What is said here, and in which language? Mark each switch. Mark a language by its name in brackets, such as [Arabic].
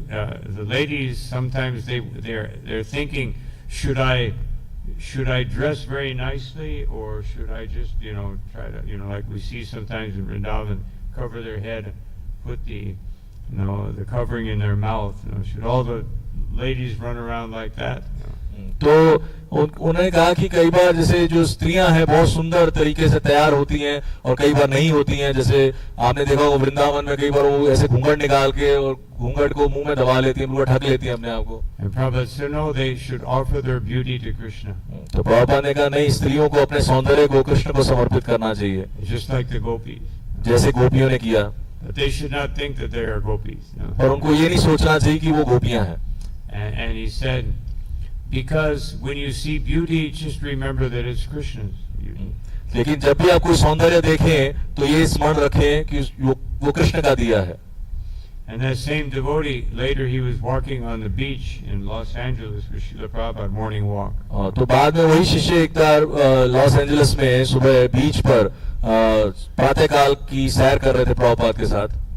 [English] The ladies sometimes they're thinking, should I dress very nicely, or should I just try to like we see sometimes in Vrindavan, cover their head, put the covering in their mouth. Should all the ladies run around like that? [Hindi] तो उन्होंने कहा कि कई बार जैसे जो स्त्रियां हैं बहुत सुंदर तरीके से तैयार होती हैं और कई बार नहीं होती हैं. जैसे आपने देखा होगा वृंदावन में कई बार वो ऐसे घूंघट निकाल के और घूंघट को मुंह में दबा लेती हैं, पूरा ढक लेती हैं अपने आप को. [English] And Prabhupada said, no, they should offer their beauty to Krishna. [Hindi] तो प्रभुपाद ने कहा नहीं, स्त्रियों को अपने सौंदर्य को कृष्ण को समर्पित करना चाहिए, [English] Just like the gopis. [Hindi] जैसे गोपियों ने किया. [English] But they should not think that they are gopis. No. [Hindi] और उनको ये नहीं सोचना चाहिए कि वो गोपियां हैं. [English] And he said, because when you see beauty, just remember that it's Krishna's beauty. [Hindi] लेकिन जब भी आप कोई सौंदर्य देखें तो ये स्मरण रखें कि वो कृष्ण का दिया है. [English] And that same devotee, later he was walking on the beach in Los Angeles with Srila Prabhupada, morning walk. [Hindi] तो बाद में वही शिष्य एक बार लॉस एंजलिस में सुबह बीच पर प्रातःकाल की सैर कर रहे थे प्रभुपाद के साथ.